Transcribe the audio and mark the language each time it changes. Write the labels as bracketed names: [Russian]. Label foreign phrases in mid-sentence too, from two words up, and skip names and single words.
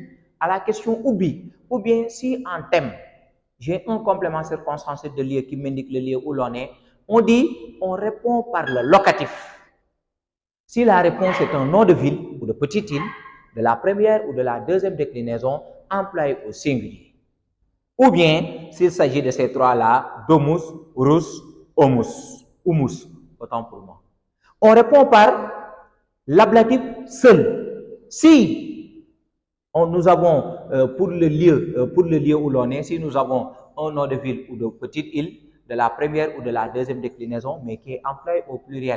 [French] À la question ubi, ou bien si en thème, j'ai un complément circonstanciel de lieu qui m'indique le lieu où l'on est, on dit, on répond par le locatif. Si la réponse est un nom de ville ou de petite île, de la première ou de la deuxième déclinaison, employée au singulier. Ou bien, s'il s'agit de ces trois-là, [Latin] domus, rus, homus, humus, [French] autant pour moi. On répond par l'ablatif seul. Si nous avons pour le lieu où l'on est, si nous avons un nom de ville ou de petite île, de la première ou de la deuxième déclinaison, mais qui est employé au pluriel.